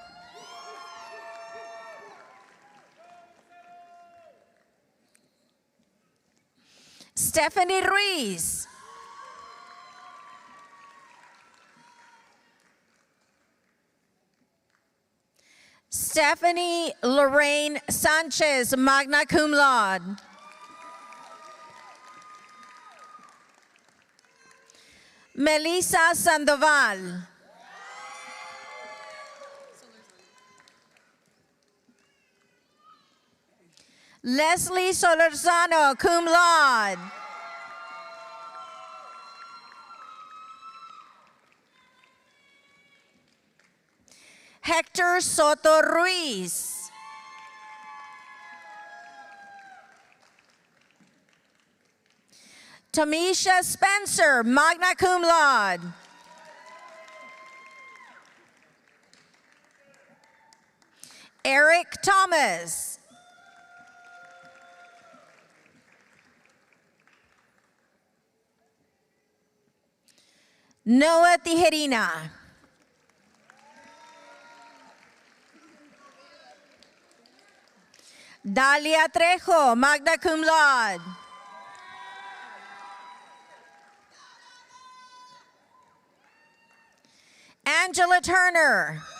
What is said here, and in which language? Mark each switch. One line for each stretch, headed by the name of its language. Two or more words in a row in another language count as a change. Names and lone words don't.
English: Stephanie Ruiz. Stephanie Lorraine Sanchez,
Latin: magna cum laude.
English: Melissa Sandoval. Leslie Solorzano,
Latin: cum laude.
English: Hector Soto Ruiz. Tamisha Spencer,
Latin: magna cum laude.
English: Eric Thomas. Noah Tijerina. Dalia Trejo,
Latin: magna cum laude.
English: Angela Turner.